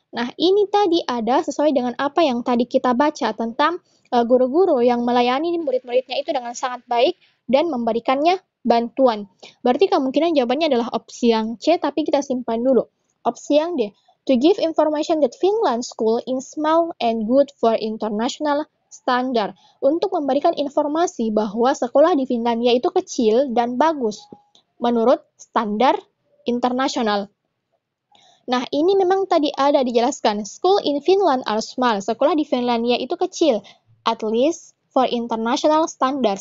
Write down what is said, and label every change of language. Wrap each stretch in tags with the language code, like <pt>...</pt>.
<id>Nah, ini tadi ada sesuai dengan apa yang tadi kita baca tentang guru-guru yang melayani murid-muridnya itu dengan sangat baik dan memberikannya bantuan. Berarti kemungkinan jawabannya adalah opsi yang C, tapi kita simpan dulu. Opsi yang D.</id> <en>To give information that Finland school is small and good for international standard.</en> <id>Untuk memberikan informasi bahwa sekolah di Finlandia itu kecil dan bagus menurut standar internasional. Nah, ini memang tadi ada dijelaskan.</id> <en>School in Finland are small.</en> <id>Sekolah di Finlandia itu kecil.</id> <en>At least for international standard.</en>